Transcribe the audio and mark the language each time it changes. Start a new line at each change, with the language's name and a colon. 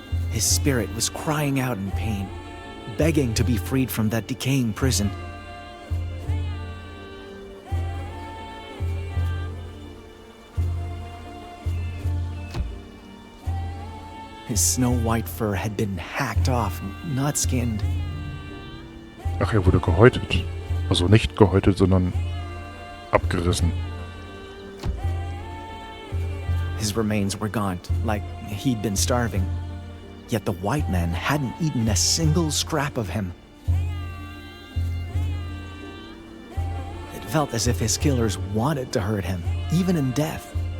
English: His spirit was crying out in pain, begging to be freed from that decaying prison. His snow-white fur had been hacked off, not skinned.
German: Ach, er wurde gehäutet. Also nicht gehäutet, sondern abgerissen.
English: His remains were gaunt, like he'd been starving. Yet the white man hadn't eaten a single scrap of him. It felt as if his killers wanted to hurt him, even in death.